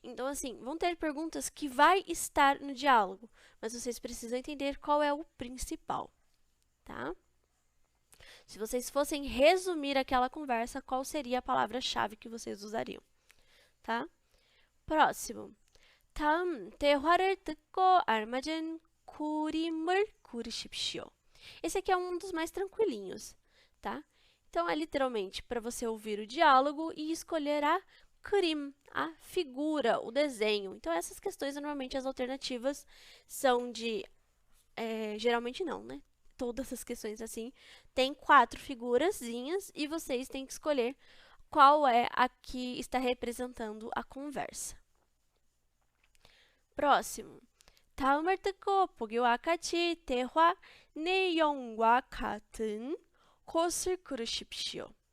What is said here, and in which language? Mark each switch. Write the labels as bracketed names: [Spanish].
[Portuguese] Então, assim, vão ter perguntas que vai estar no diálogo, mas vocês precisam entender qual é o principal, tá? Se vocês fossem resumir aquela conversa, qual seria a palavra-chave que vocês usariam, tá? próximo. [Korean] 다음, 대화를 듣고 알맞은 그림을 고르십시오. [Portuguese] Esse aqui é um dos mais tranquilinhos, tá? Então, é literalmente para você ouvir o diálogo e escolher a 그림, a figura, o desenho. Então, essas questões, normalmente, as alternativas são de... geralmente não, né? Todas as questões assim, tem 4 figurazinhas e vocês têm que escolher qual é a que está representando a conversa. próximo. [Korean] 다음을 듣고 보기와 같이 대화 내용과 같은 곳을 고르십시오.